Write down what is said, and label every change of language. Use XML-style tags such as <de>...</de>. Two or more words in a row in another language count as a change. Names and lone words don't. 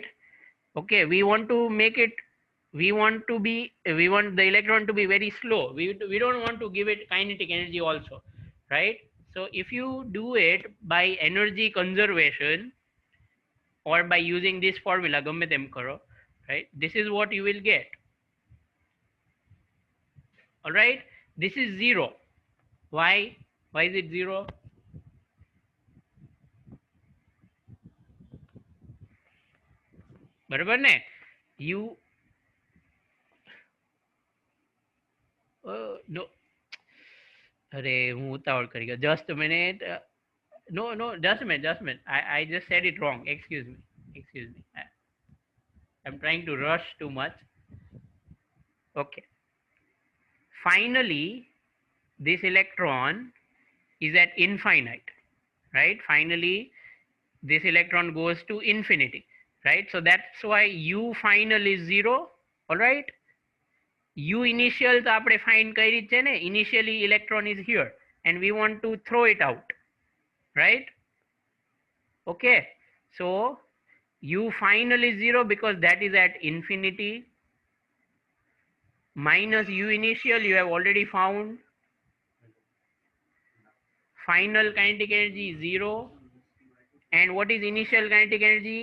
<en>Okay, we want the electron to be very slow. We don't want to give it kinetic energy also, right? So if you do it by energy conservation or by using this formula,</en> <gu>ગમે તેમ કરો,</gu> <en>right, this is what you will get. All right, this is 0. Why is it 0?</en> <gu>બરાબર ને?</gu> <en>You no,</en> <gu>अरे હું ઉતાવળ કરી ગયો.</gu> <en>Just a minute. No, no, just a minute, just a minute. I just said it wrong. Excuse me. Excuse me. I'm trying to rush too much. Okay. Finally, this electron is at infinite, right? Finally, this electron goes to infinity, right? So that's why U final is 0, all right? U initial</en> <gu>તો આપણે find કરી છે ને,</gu> <en>initially electron is here and we want to throw it out, right? Okay, so U final is 0 because that is at infinity, minus U initial you have already found, final kinetic energy is 0, and what is initial kinetic energy?</en>